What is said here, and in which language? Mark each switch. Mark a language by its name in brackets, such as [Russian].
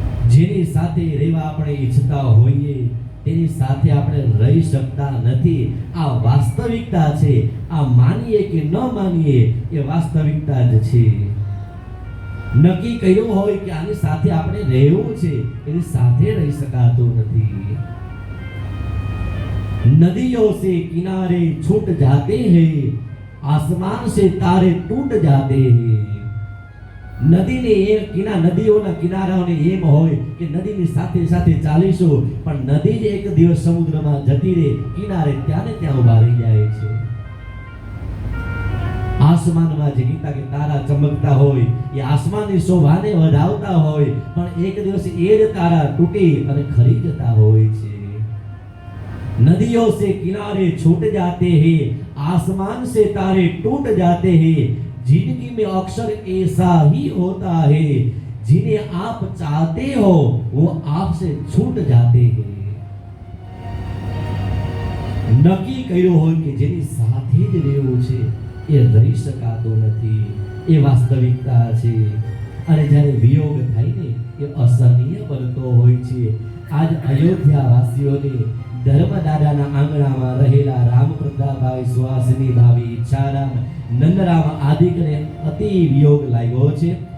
[Gujarati] જેની સાથે રહેવા આપણે ઈચ્છતા હોઈએ તેની સાથે આપણે રહી શકતા નથી. આ વાસ્તવિકતા છે. આ માનીએ કે ન માનીએ એ વાસ્તવિકતા જ છે. નક્કી કર્યું હોય કે આની સાથે આપણે રહેવું છે, એની સાથે રહી શકાતું નથી. [Hindi] नदियों से किनारे छूट जाते हैं, आसमान से तारे टूट जाते हैं. [Gujarati] નદીઓના કિનારાઓને એમ હોય કે નદીની સાથે સાથે ચાલીશું, પણ નદી જ એક દિવસ સમુદ્રમાં જતી રહે, કિનારે ત્યાં ને ત્યાં ઉભા રહી જાય છે. આસમાનમાં જે ગીતા કે તારા ચમકતા હોય, એ આસમાનની શોભાને વધાવતા હોય, પણ એક દિવસ એ જ તારા તૂટી અને ખરી જતા હોય છે. [Hindi] नदियों से किनारे छूट जाते हैं, आसमान से तारे टूट जाते हैं. जिंदगी में अक्सर ऐसा ही होता है, जिन्हें आप चाहते हो वो आपसे छूट जाते हैं. [Gujarati] નક્કી કર્યું હોય કે જેની સાથે જ રહેવું છે એ રહી શકાતો નથી. એ વાસ્તવિકતા છે. અને જ્યારે વિયોગ થાય ને એ અસહનીય બનતો હોય છે. આજ અયોધ્યા વાસીઓને ધર્મદાદાના આંગણામાં રહેલા રામપ્રતાપભાઈ, સુહાસિની ભાભી, ઈચ્છારામ, નંદરામ આદિકને અતિ વિયોગ લાગ્યો છે.